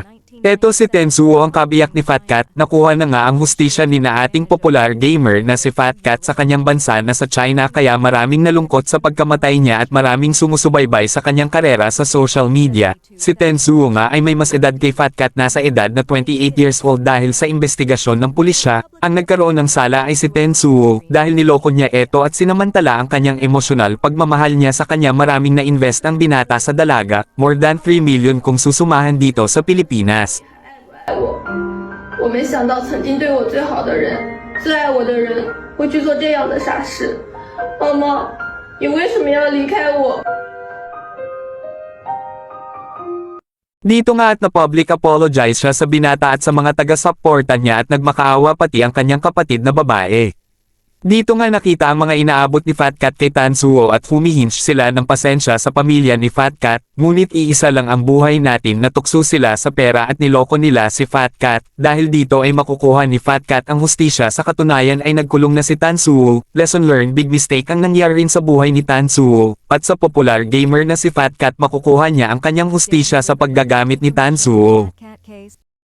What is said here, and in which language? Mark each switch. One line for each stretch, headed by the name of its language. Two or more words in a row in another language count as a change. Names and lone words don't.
Filipino: Eto si Tensuo, ang kabiyak ni Fat Cat. Nakuha na nga ang hustisya ni na ating popular gamer na si Fat Cat sa kanyang bansa na sa China, kaya maraming nalungkot sa pagkamatay niya at maraming sumusubaybay sa kanyang karera sa
English: social media.
Filipino: Si Tensuo nga ay may mas edad kay Fat Cat, nasa edad na 28
English: years old.
Filipino: Dahil sa investigasyon ng pulisya, ang nagkaroon ng sala ay si Tensuo dahil niloko niya ito at sinamantala ang kanyang emosyonal pagmamahal niya sa kanya. Maraming na-invest ang binata sa dalaga,
English: more than 3 million
Filipino: kung susumahan dito sa Pilipinas.
Chinese: 我没想到曾经对我最好的人、最爱我的人会去做这样的傻事。妈妈，你为什么要离开我？
Filipino: Dito nga at na-
English: public apologize
Filipino: siya sa binata at sa mga taga-suporta niya at nagmakaawa pati ang kanyang kapatid na babae. Dito nga nakita ang mga inaabot ni Fat Cat kay Tensuo at humihinge sila ng pasensya sa pamilya ni Fat Cat, ngunit iisa lang ang buhay natin na tukso sila sa pera at niloko nila si Fat Cat. Dahil dito ay makukuha ni Fat Cat ang hustisya, sa katunayan ay nagkulong na si Tensuo.
English: Lesson learned, big mistake
Filipino: ang nangyari rin sa buhay ni Tensuo. At sa popular gamer na si Fat Cat, makukuha niya ang kanyang hustisya sa paggagamit ni Tensuo.